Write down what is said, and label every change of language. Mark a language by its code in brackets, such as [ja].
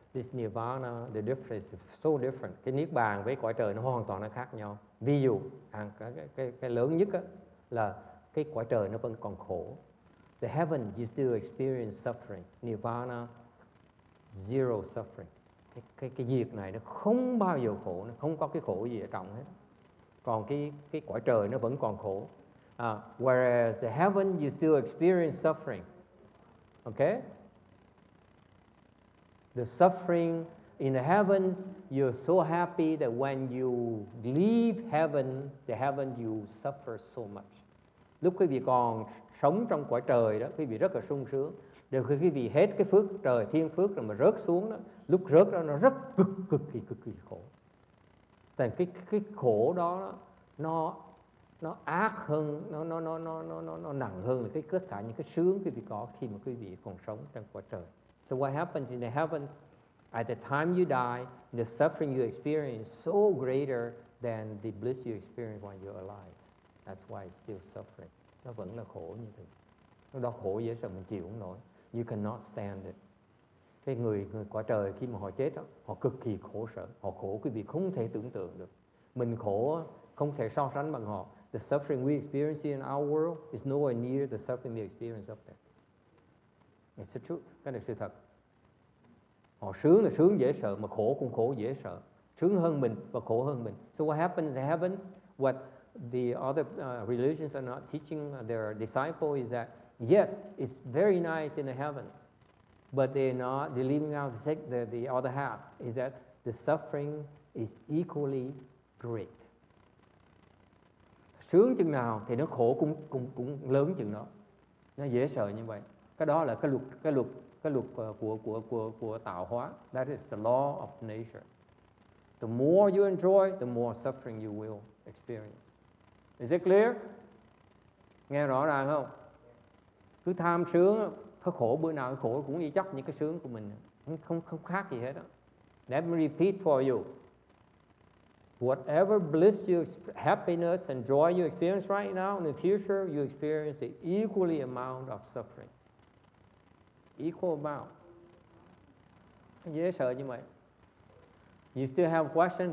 [en] This nirvana, the difference is so different. [vi] Cái niết bàn với cõi trời nó hoàn toàn nó khác nhau. Ví dụ, cái lớn nhất á, là cái cõi trời nó vẫn còn khổ. [en] The heaven you still experience suffering. Nirvana, zero suffering. [vi] Cái diệt này nó không bao giờ khổ, nó không có cái khổ gì ở trong hết. Còn cái cõi trời nó vẫn còn khổ. [en] Whereas the heaven you still experience suffering. Okay? The suffering in the heavens, you're so happy that when you leave heaven, the heaven you suffer so much. [vi] Lúc quý vị còn sống trong cõi trời đó, quý vị rất là sung sướng. Đều khi quý vị hết cái phước trời, thiên phước rồi mà rớt xuống đó, lúc rớt đó nó rất cực kỳ khổ. Tại cái khổ đó nó ác hơn, nó nặng hơn là tất cả những cái sướng quý vị có khi mà quý vị còn sống trong cõi trời. [en] So what happens in the heavens, at the time you die, the suffering you experience is so greater than the bliss you experience when you're alive. That's why it's still suffering. [vi] Nó vẫn là khổ như thế. Nó đó khổ dễ sợ mình chịu không nổi. [en] You cannot stand it. [vi] Cái người cõi trời khi mà họ chết đó, họ cực kỳ khổ sở. Họ khổ quý vị không thể tưởng tượng được. Mình khổ không thể so sánh bằng họ. [en] The suffering we experience in our world is nowhere near the suffering we experience up there. It's the truth. [vi] Cái này là sự thật. Họ sướng là sướng dễ sợ, mà khổ cũng khổ dễ sợ. Sướng hơn mình và khổ hơn mình. [en] So what happens in the heavens? What the other religions are not teaching their disciples is that yes, it's very nice in the heavens, but they're leaving out the other half, is that the suffering is equally great. [vi] Sướng chừng nào thì nó khổ cũng lớn chừng đó. Nó dễ sợ như vậy. Cái đó là cái luật của tạo hóa. [en] That is the law of nature. The more you enjoy, the more suffering you will experience. Is it clear? [vi] Nghe rõ ràng không? Cứ tham sướng, có khổ bữa nào cái khổ cũng như chắc những cái sướng của mình, không khác gì hết đó. [en] Let me repeat for you. Whatever bliss happiness and joy you experience right now, in the future you experience an equally amount of suffering. Equal amount. [vi] Dễ sợ như vậy. [en] You still have a question?